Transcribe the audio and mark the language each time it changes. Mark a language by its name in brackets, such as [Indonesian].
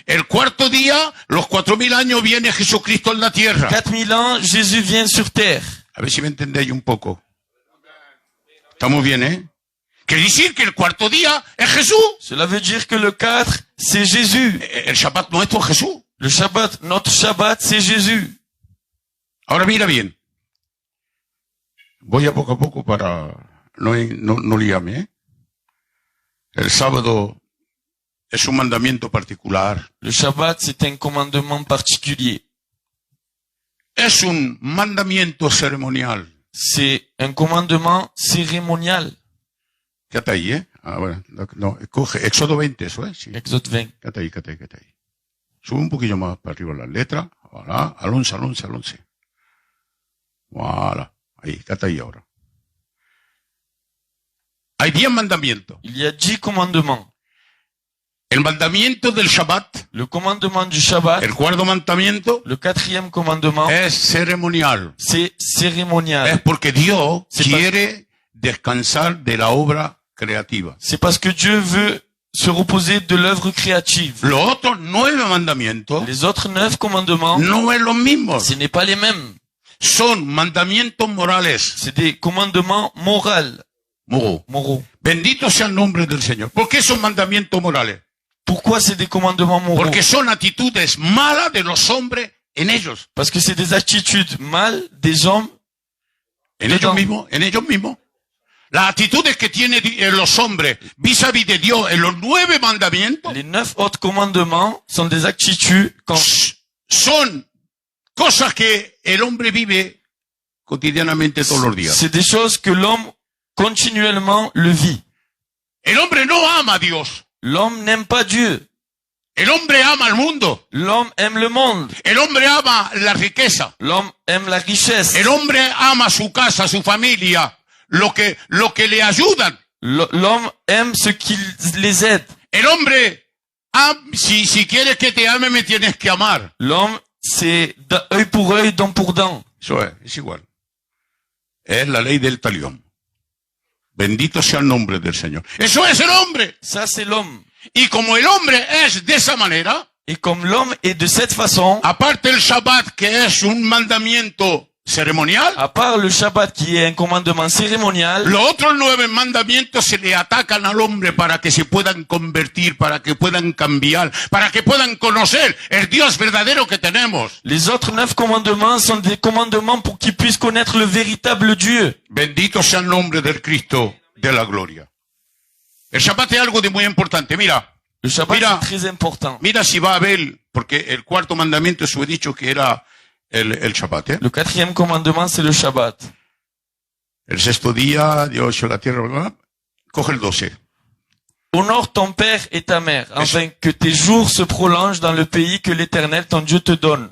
[Spanish] El cuarto día, los 4000 años, viene Jesucristo en la tierra. [French] 4000 ans, Jésus vient sur terre. [Spanish] A ver si me entendéis un poco. Estamos bien, ¿eh? Quiere decir que el cuarto día es Jesús. [French] Cela veut dire que le 4, c'est Jésus. [Spanish] El Shabbat nuestro es Jesús. [French] Le Shabbat, notre Shabbat, c'est Jésus. [Spanish] Ahora mira bien. Voy a poco para no liarme, ¿eh? El sábado es un mandamiento particular. [French] Le Shabbat, c'est un commandement particulier. [Spanish] Es un mandamiento ceremonial. [French] C'est un commandement cérémonial. [Spanish] Quédate ahí, ¿eh? Ah, bueno, no, coge Éxodo 20, eso, ¿eh? Sí. [French] Exode 20. [Spanish] Quédate ahí. Sube un poquillo más para arriba las letras. [French] Voilà, [Spanish] al 11. [French] Voilà. [Spanish] Ahí, quédate ahí ahora. Hay 10 mandamientos. [French] Il y a 10 commandements. [Spanish] El mandamiento del Shabbat, [French] Le commandement du Shabbat, [Spanish] el cuarto mandamiento, [French] le quatrième commandement, [Spanish] es ceremonial. [French] c'est cérémonial. [Spanish] Es porque Dios Sí, quiere descansar de la obra creativa. [French] C'est parce que Dieu veut se reposer de l'œuvre créative. [Spanish] Los otros 9 mandamientos [French] Les autres 9 commandements, [Spanish] no es los mismos. [French] ce n'est pas les mêmes. [Spanish] Son mandamientos morales. [French] C'est des commandements moraux. [Spanish] Bendito sea el nombre del Señor. ¿Por qué son mandamientos morales? [French] Pourquoi c'est des commandements moraux? [Spanish] Porque son actitudes malas de los hombres en ellos. [French] Parce que c'est des attitudes mâles des hommes. [Spanish] En ellos mismos. Las actitudes que tienen los hombres vis-à-vis de Dios en los 9 mandamientos [French] Les 9 autres commandements sont des attitudes [Spanish] son cosas que el hombre vive cotidianamente todos los días. [French] c'est des choses que l'homme continuellement le vit. [Spanish] El hombre no ama a Dios. [French] L'homme n'aime pas Dieu. [Spanish] El hombre ama al mundo. [French] L'homme aime le monde. [Spanish] El hombre ama la riqueza. [French] L'homme aime la richesse. [Spanish] El hombre ama su casa, su familia, lo que le ayudan. [French] L'homme aime ce qui les aide. [Spanish] El hombre, si quieres que te ame, me tienes que amar. [French] L'homme, c'est œil pour œil, dent pour dent. [Spanish] Eso es igual. Es la ley del talión. Bendito sea el nombre del Señor. Eso es el hombre. [French] Ça, c'est l'homme. [Spanish] Y como el hombre es de esa manera, [French] Et comme l'homme est de cette façon, [Spanish] aparte el Shabbat, que es un mandamiento ceremonial, [French] à part le Shabbat qui est un commandement cérémonial, [Spanish] los otros 9 mandamientos se le atacan al hombre para que se puedan convertir, para que puedan cambiar, para que puedan conocer el Dios verdadero que tenemos. [French] les autres 9 commandements sont des commandements pour qu'ils puissent connaître le véritable Dieu. [Spanish] Bendito sea el nombre del Cristo de la gloria. El Shabbat es algo de muy importante. Mira, [French] Le Shabbat [Spanish] Mira. [French] est très important. [Spanish] mira si va a haber, porque el cuarto mandamiento, eso he dicho que era el Shabbat, ¿eh? [French] Le quatrième commandement, c'est le Shabbat. [Spanish] El sexto día, Dios hizo la tierra, ¿verdad? Coge el 12. [French] Honore ton père et ta mère, afin que tes jours se prolongent dans le pays que l'Éternel, ton Dieu, te donne.